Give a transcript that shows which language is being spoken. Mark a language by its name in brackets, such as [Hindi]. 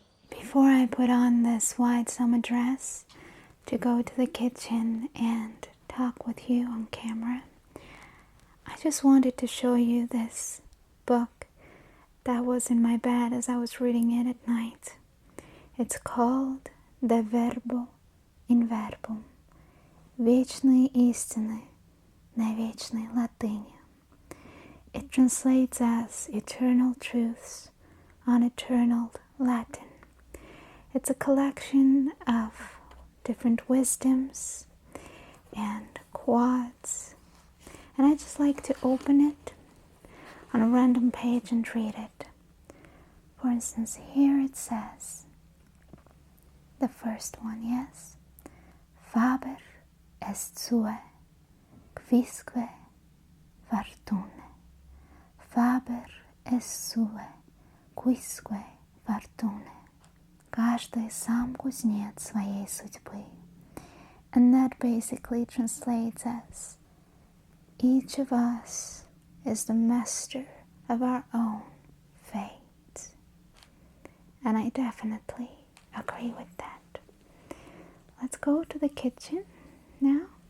[English] Before I put on this white summer dress to go to the kitchen and talk with you on camera, I just wanted to show you this book that was in my bed as I was reading it at night. It's called De Verbo in Verbum. [Russian] Вечные истины на вечной латыни. [English] It translates as eternal truths on eternal Latin. It's a collection of different wisdoms and quotes, and I just like to open it on a random page and read it. For instance, here it says, the first one, yes, [Latin] Faber est sue, quisque fortune. Faber est sue, quisque fortune. [Russian] Каждый сам кузнец своей судьбы. [English] And that basically translates as, each of us is the master of our own fate. And I definitely agree with that. Let's go to the kitchen now.